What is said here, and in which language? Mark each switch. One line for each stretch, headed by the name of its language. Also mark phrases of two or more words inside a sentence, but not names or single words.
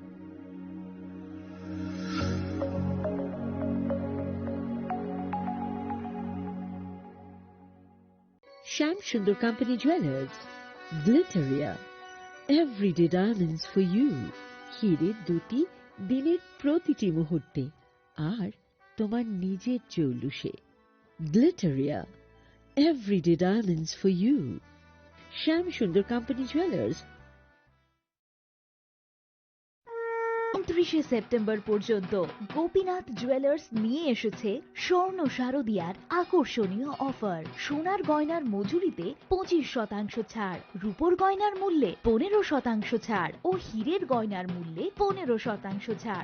English: Sham Sundar Company Jewelers, Glitteria, everyday diamonds for you.
Bangla: হীরের দ্যুতি দিনের প্রতিটি মুহূর্তে আর তোমার নিজের জৌলুসে।
English: Glitteria, everyday diamonds for you. Sham Sundar Company Jewelers,
Bangla: 29 সেপ্টেম্বর পর্যন্ত গোপীনাথ জুয়েলার্স নিয়ে এসেছে স্বর্ণ শারদিয়ার আকর্ষণীয় অফার। সোনার গয়নার মজুরিতে 25% ছাড়, রূপোর গয়নার মূল্যে 15% ছাড় ও হীরের গয়নার মূল্যে 15% ছাড়।